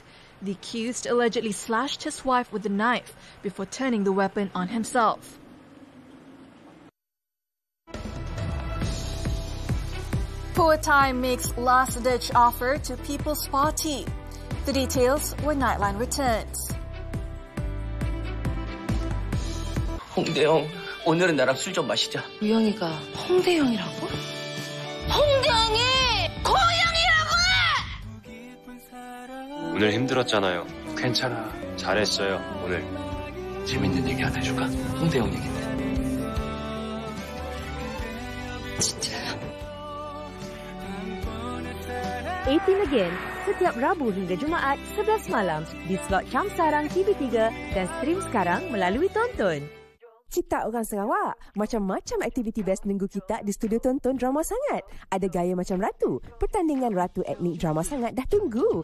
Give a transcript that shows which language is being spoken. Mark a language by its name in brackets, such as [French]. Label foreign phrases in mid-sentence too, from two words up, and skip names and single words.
[English] The accused allegedly slashed his wife with a knife before turning the weapon on himself. Proton makes last-ditch offer to People's Party. The details when Nightline returns. [Korean] 홍대영, 오늘은 나랑 술 좀 마시자. 우영이가 홍대영이라고? 홍대영이 고영이라고! 오늘 힘들었잖아요. 괜찮아. 잘했어요, 오늘. 재밌는 얘기 하나 해줄까? 홍대영 얘기인데. 진짜야? [Malay] 18 Again, setiap Rabu hingga Jumaat 11 malam di slot Jam Sarang TV3 dan stream sekarang melalui Tonton. Kita orang Sarawak, macam-macam aktiviti best minggu kita di studio Tonton Drama Sangat. Ada gaya macam ratu, pertandingan ratu etnik drama sangat dah tunggu.